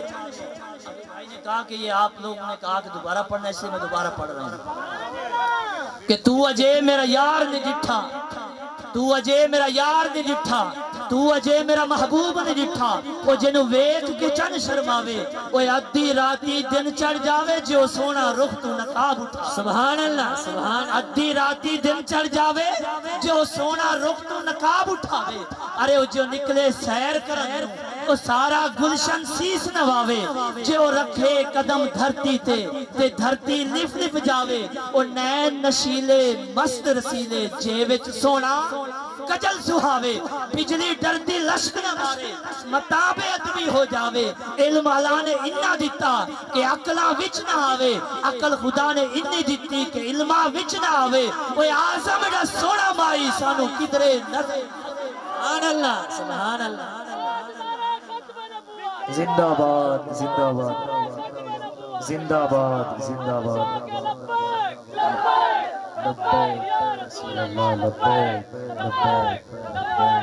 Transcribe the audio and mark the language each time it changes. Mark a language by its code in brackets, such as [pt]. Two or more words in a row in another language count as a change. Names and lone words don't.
[ur] بھائی نے کہا کہ یہ آپ لوگوں نے کہا کہ دوبارہ پڑھنا، اس لیے میں دوبارہ پڑھ رہا ہوں [pa] کہ تو اجے میرا یار نہیں ڈٹھا، تو اجے میرا یار نہیں ڈٹھا، تو اجے میرا محبوب نہیں ڈٹھا، وہ جنو ویکھ کے چن شرماوے، وہ ادھی راتی دن چڑھ جاوے جو سونا رخ تو نقاب اٹھا۔ [ar] سبحان اللہ، سبحان، [pa] ادھی راتی دن چڑھ جاوے جو سونا رخ تو نقاب اٹھاوے، ارے وہ جو نکلے سیر کرن وہ سارا گلشن سیس نواوے، جو رکھے قدم دھرتی تے دھرتی لف لف جاوے، وہ نین نشیلے مست رسیلے جے وچ سونا کجل سہاوے، بجلی ڈردی لشک نہ مارے مطاب ادبی ہو جاوے، علم اللہ نے انہا دیتا کہ عقلہ وچ نہ آوے، عقل خدا نے انہی دیتی کہ علمہ وچ نہ آوے، وہ آزم دا سونا مائی سانو کدرے نظر۔ [ar] سبحان اللہ، سبحان اللہ، [ur] زندہ باد، زندہ باد، زندہ باد، [ar] زندہ باد، لبیک یا رسول اللہ، لبیک لبیک لبیک یا رسول اللہ۔